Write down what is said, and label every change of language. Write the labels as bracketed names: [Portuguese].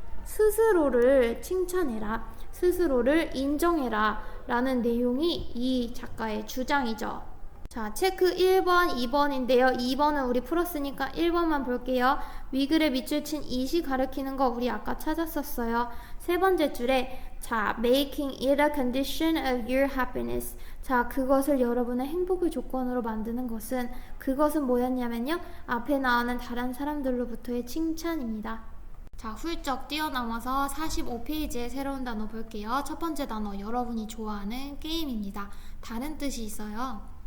[Korean] 스스로를 칭찬해라, 스스로를 인정해라 라는 내용이 이 작가의 주장이죠. 자, 체크 1번, 2번인데요. 2번은 우리 풀었으니까 1번만 볼게요. 위글에 밑줄 친 it이 가리키는 거 우리 아까 찾았었어요. 세 번째 줄에 [English] 자, making it a condition of your happiness. [Korean] 자, 그것을 여러분의 행복의 조건으로 만드는 것은 그것은 뭐였냐면요. 앞에 나오는 다른 사람들로부터의 칭찬입니다. 자, 훌쩍 뛰어넘어서 45페이지의 새로운 단어 볼게요. 첫 번째 단어, 여러분이 좋아하는 게임입니다. 다른 뜻이 있어요.